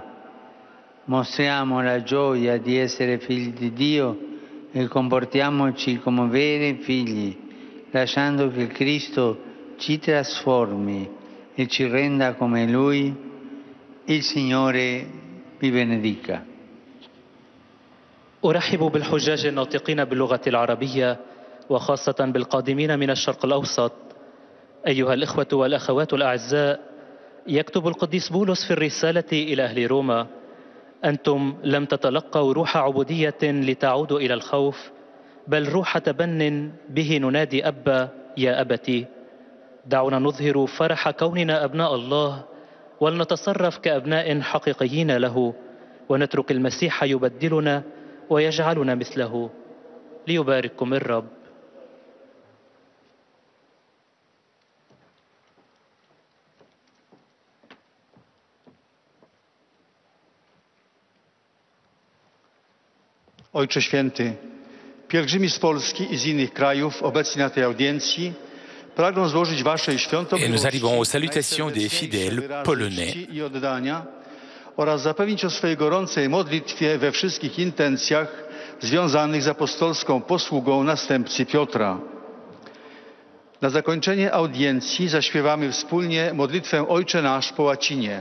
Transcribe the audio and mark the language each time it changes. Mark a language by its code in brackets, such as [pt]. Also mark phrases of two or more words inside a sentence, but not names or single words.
[it] Mostriamo la gioia di essere figli di Dio e comportiamoci come veri figli, lasciando che Cristo ci trasformi e ci renda come Lui. Il Signore vi benedica. [ar] أرحب بالحجاج الناطقين باللغة العربية، وخاصة بالقادمين من الشرق الأوسط. أيها الإخوة والأخوات الأعزاء، يكتب القديس بولس في الرسالة إلى أهل روما: أنتم لم تتلقوا روح عبودية لتعودوا إلى الخوف، بل روح تبن به ننادي أبا يا أبتي. دعونا نظهر فرح كوننا أبناء الله، ولنتصرف كأبناء حقيقيين له، ونترك المسيح يبدلنا ويجعلنا مثله. ليبارككم الرب. [pl] Ojcze Święty, pielgrzymi z Polski i z innych krajów obecni na tej audiencji pragną złożyć Waszej świątobliwości [fr] Et nous arrivons aux salutations des fidèles polonais. [pl] i oddania oraz zapewnić o swojej gorącej modlitwie we wszystkich intencjach związanych z apostolską posługą następcy Piotra. Na zakończenie audiencji zaśpiewamy wspólnie modlitwę Ojcze Nasz po łacinie.